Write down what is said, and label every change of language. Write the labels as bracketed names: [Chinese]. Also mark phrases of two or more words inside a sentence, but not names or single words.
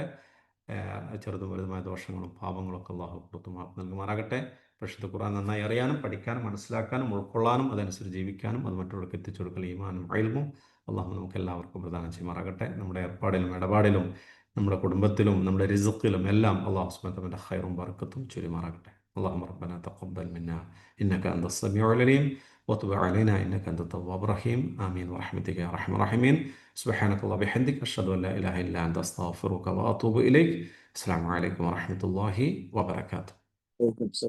[Malayalam] ചെറുതും വലുതുമായ ദോഷങ്ങളും പാപങ്ങളും ഒക്കെ അള്ളാഹു പുറത്തു മാപ്പ് നൽകുമാറാകട്ടെ. പരിശുദ്ധ ഖുർആൻ നന്നായി അറിയാനും പഠിക്കാനും മനസ്സിലാക്കാനും ഉൾക്കൊള്ളാനും അതനുസരിച്ച് ജീവിക്കാനും അത് മറ്റുള്ളവർക്ക് എത്തിച്ചു കൊടുക്കൽ ഈമാനും ഇൽമും അള്ളാഹു നമുക്ക് എല്ലാവർക്കും പ്രദാനം ചെയ്യുമാറാകട്ടെ. നമ്മുടെ ഏർപ്പാടിലും ഇടപാടിലും നമ്മുടെ കുടുംബത്തിലും നമ്മുടെ റിസ്ഖിലും എല്ലാം അള്ളാഹു [Arabic] سبحانه وتعالى [Malayalam] ഖൈറും ബറക്കത്തും ചൊരിയുമാറാകട്ടെ. [Arabic] اللهم ربنا تقبل منا إنك أنت السميع العليم وتب علينا إنك أنت التواب الرحيم آمين برحمتك يا أرحم الراحمين. سبحانك اللهم وبحمدك أشهد أن لا إله إلا أنت أستغفرك وأتوب إليك. السلام عليكم ورحمة الله وبركاته.